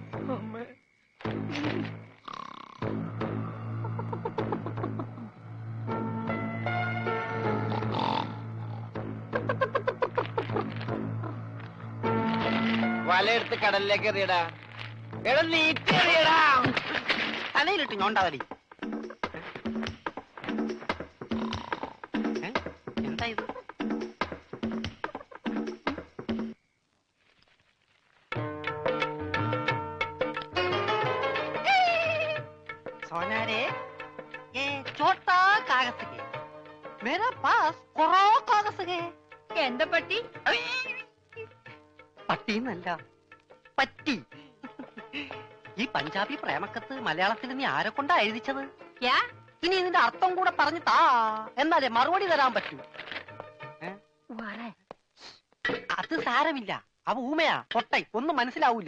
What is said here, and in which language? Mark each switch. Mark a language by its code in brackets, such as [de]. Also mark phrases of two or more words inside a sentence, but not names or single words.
[ml] വലയെടുത്ത് കടലിലേക്ക് എറിയടാ. എടാ, നീറ്റെറിയടാ. തലയിലിട്ട് ഞോണ്ടാവലി. എന്താ ഇത്? [hi] सोनारे, ये छोटा कागज है। मेरा पास कोरा कागज है। [ml] എന്താ പറ്റി? പട്ടിന്നല്ല, പറ്റി. ഈ പഞ്ചാബി പ്രേമക്കത്ത് മലയാളത്തിൽ നീ ആരെ കൊണ്ടാ എഴുതിച്ചത്? ഇനി ഇതിന്റെ അർത്ഥം കൂടെ പറഞ്ഞു താ, എന്നാലേ മറുപടി തരാൻ പറ്റൂ. അത് സാരമില്ല, അവ ഊമയാ, പൊട്ടൻ, ഒന്നും മനസ്സിലാവൂല.